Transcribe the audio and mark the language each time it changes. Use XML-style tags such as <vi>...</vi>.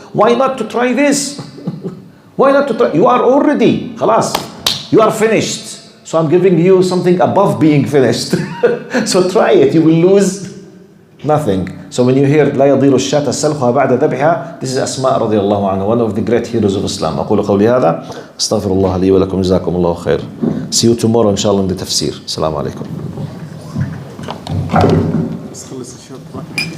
<en>Why not to try this? Why not to try? You are already,</en> <ar>خلاص,</ar> <en>you are finished. So I'm giving you something above being finished. So try it, you will lose nothing. So when you hear</en> <ar>لا يضير الشاة سلخها بعد ذبحها,</ar> <en>this is Asma</en> <ar>رضي الله عنها,</ar> <en>one of the great heroes of Islam.</en> <ar>أقول قولي هذا أستغفر الله لي ولكم جزاكم الله خير.</ar> <en>See you tomorrow inshallah in the tafsir.</en> <ar>السلام عليكم.</ar>